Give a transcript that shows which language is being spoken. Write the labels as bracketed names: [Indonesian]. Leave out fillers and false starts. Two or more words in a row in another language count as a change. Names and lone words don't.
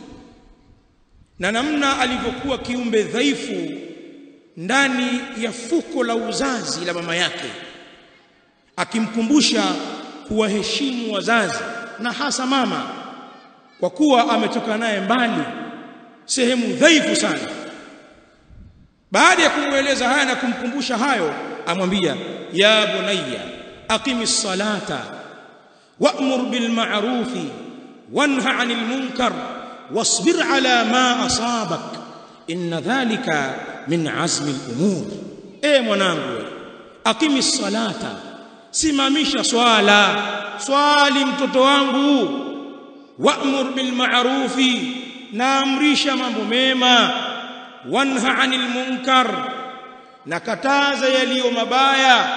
[Swahili] na namna alivyokuwa kiumbe dhaifu ndani ya fuko la uzazi la mama yake, akimkumbusha kuwaheshimu wazazi na hasa mama, kwa kuwa ametoka naye mbali, sehemu dhaifu sana. [Arabic] Baada ya kumweleza haya na kumkumbusha hayo, amwambia يا بني أقم الصلاة وأمر بالمعروف وانه عن المنكر واصبر على ما أصابك إن ذلك من عزم الأمور. [Swahili] Mwanangu, [Arabic] أقم الصلاة, [Swahili] simamisha swala, swali mtoto wangu. [Arabic] وأمر بالمعروف, [Swahili] na amrisha mambo mema. [Arabic] وانه عن المنكر, [Swahili] na kataza yaliyo mabaya.